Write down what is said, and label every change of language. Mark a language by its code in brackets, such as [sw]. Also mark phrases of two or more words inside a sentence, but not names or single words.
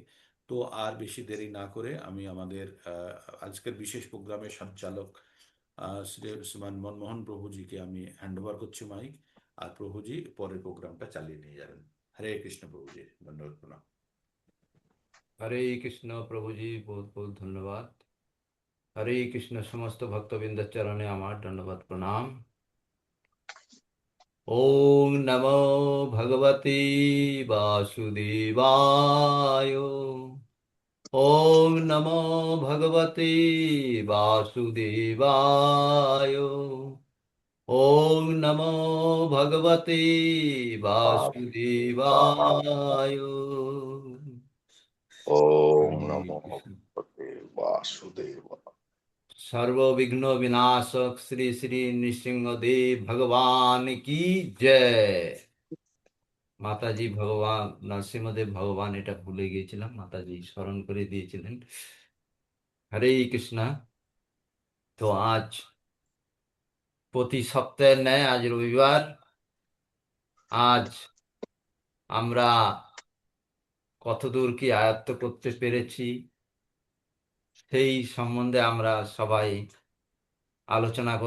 [bn] তো আর বেশি দেরি না করে আমি আমাদের আজকের বিশেষ প্রোগ্রামের সঞ্চালক শ্রীমান মনমোহন প্রভুজিকে আমি [en] hand over [bn] করছি মাইক। আর প্রভুজি পরের প্রোগ্রামটা চালিয়ে নিয়ে যাবেন। [sa] হরে কৃষ্ণ [bn] প্রভুজি, ধন্যবাদ, প্রণাম। [sa] হরে কৃষ্ণ [bn] প্রভুজি, [hi] बहुत बहुत [bn] ধন্যবাদ। [sa] হরে কৃষ্ণ, [bn] সমস্ত ভক্তবৃন্দের চরণে আমার ধন্যবাদ প্রণাম। [sa] ওম নমো ভগবতে বাসুদেবায়। ওম নমো ভগবতে বাসুদেবায়। ওম নমো ভগবতে বাসুদেবায়। ओम হরে नमो কৃষ্ণ। भगवते वासुदेव। [hi] सर्वविघ्न विनाशक श्री श्री नृसिंहदेव भगवान की जय। [bn] মাতাজি ভগবান নরসিংহদেব ভগবান, এটা ভুলে গিয়েছিলাম, মাতাজি স্মরণ করে দিয়েছিলেন। [sa] হরে কৃষ্ণ। [bn] তো আজ প্রতি সপ্তাহের ন্যায় আজ রবিবার। আজ আমরা কতদূর কি আয়ত্ত করতে পেরেছি সেই সম্বন্ধে আমরা সবাই আলোচনা করব।